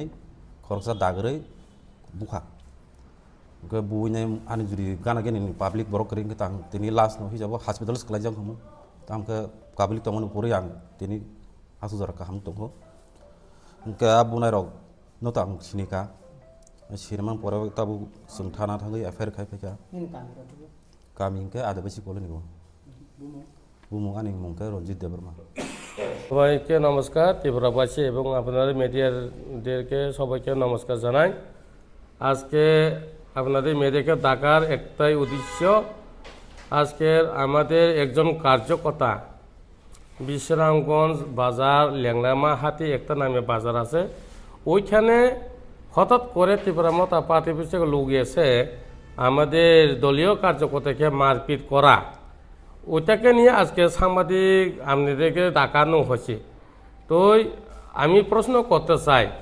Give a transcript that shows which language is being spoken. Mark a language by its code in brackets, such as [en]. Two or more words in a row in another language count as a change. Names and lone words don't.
[trp] खरसा दागरै बुखा गे बुइनाय आनि जुरि गाना गेनि पाब्लिक बरक रिंग तां तिनि लास्ट न हिजाबो हॉस्पिटल सलाय जां खमो तामके पाब्लिक तमन पुरै आं तिनि हासु जरा का हम तंगो गा बुनाय रक न तां सिनिका सिनेमा परे ताबु जों थाना थाङै एफआईआर खायफायका गामिंके आदिबासी कलोनिगो बुमु आनि मुंके रंजित देबरमा [bn] সবাইকে নমস্কার ত্রিপুরাবাসী এবং আপনাদের মিডিয়াদেরকে সবাইকে নমস্কার জানাই আজকে আপনাদের মেয়েদেরকে ডাকার একটাই উদ্দেশ্য আজকের আমাদের একজন কার্যকর্তা বিশ্রামগঞ্জ বাজার ল্যাংলামা হাতি একটা নামে বাজার আছে ওইখানে হঠাৎ করে ত্রিপুরা মতা পার্টি থেকে লোক এসে আমাদের দলীয় কার্যকর্তাকে মারপিট করা ওইটাকে নিয়ে আজকে সাংবাদিক আপনাদেরকে ডাকানো হয়েছে তো আমি প্রশ্ন করতে চাই